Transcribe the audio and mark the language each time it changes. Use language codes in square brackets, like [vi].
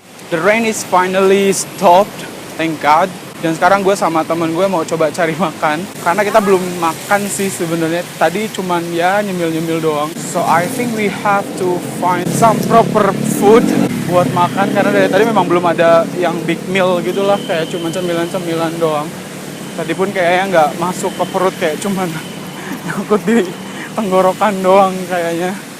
[en] The rain is finally stopped, thank God. [id] Dan sekarang gue sama temen gue mau coba cari makan. Karena kita belum makan sih sebenarnya. Tadi cuman ya nyemil-nyemil doang. [en] So I think we have to find some proper food [id] buat makan. Karena dari tadi memang belum ada yang big meal gitu lah. Kayak cuman cemilan-cemilan doang. Tadi pun kayaknya nggak masuk ke perut, kayak cuman nyangkut di tenggorokan doang kayaknya.